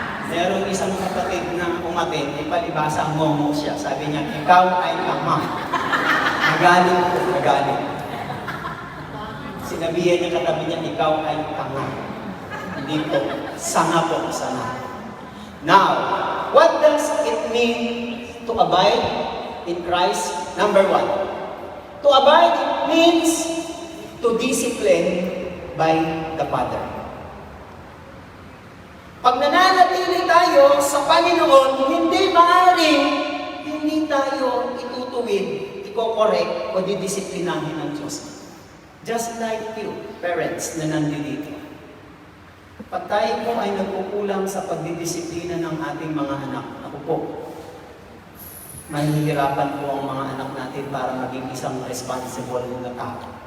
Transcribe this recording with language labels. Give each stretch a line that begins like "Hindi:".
Filipino: Meron isang kapatid na umatin, ipalibasa mo siya. Sabi niya, ikaw ay ama. Nagaling po, nagaling. Sinabihan niya katabi niya, ikaw ay tanga. Hindi po, sanga po, sanga.
English: Now, what does it mean to abide in Christ? Number one, to abide it means to discipline by the Father.
Filipino: Pag nananatili tayo tayo sa Panginoon, hindi maaaring hindi tayo itutuwid, iko-correct o didisiplinahin ng Diyos.
English: Just like you,
Filipino: parents na nandito. Pag tayo po ay nagkukulang sa pagdidisiplina ng ating mga anak, ako po, mahihirapan po ang mga anak natin para maging isang responsible na tao.